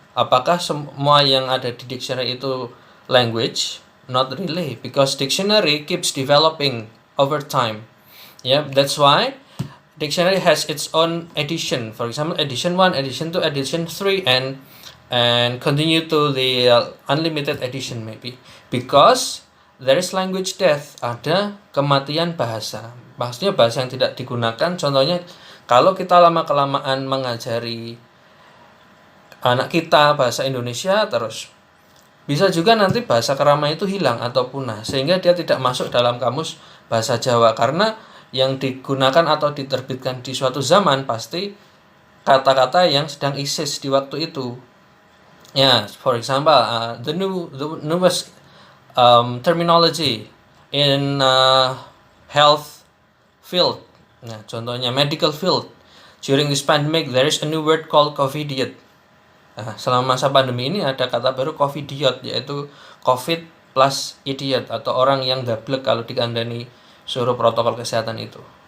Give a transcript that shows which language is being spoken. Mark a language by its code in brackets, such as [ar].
[id] Apakah semua yang ada di dictionary itu language? [en] Not really, because dictionary keeps developing over time. Yeah, that's why dictionary has its own edition. For example, edition 1, edition 2, edition 3, and continue to the unlimited edition maybe, because there is language death, [id] ada kematian bahasa. Maksudnya bahasa yang tidak digunakan. Contohnya kalau kita lama-kelamaan mengajari anak kita bahasa Indonesia terus, bisa juga nanti bahasa Kerama itu hilang atau punah, sehingga dia tidak masuk dalam kamus bahasa Jawa, karena yang digunakan atau diterbitkan di suatu zaman pasti kata-kata yang sedang eksis di waktu itu. [en] Yeah, for example, the newest terminology in health field. [id] Nah, contohnya [en] medical field. During this pandemic, there is a new word called COVIDiot. [id] Nah, selama masa pandemi ini ada kata baru COVIDiot, yaitu COVID plus idiot, atau orang yang [jv] dablek [id] kalau [jv] dikandani [id] suruh protokol kesehatan itu.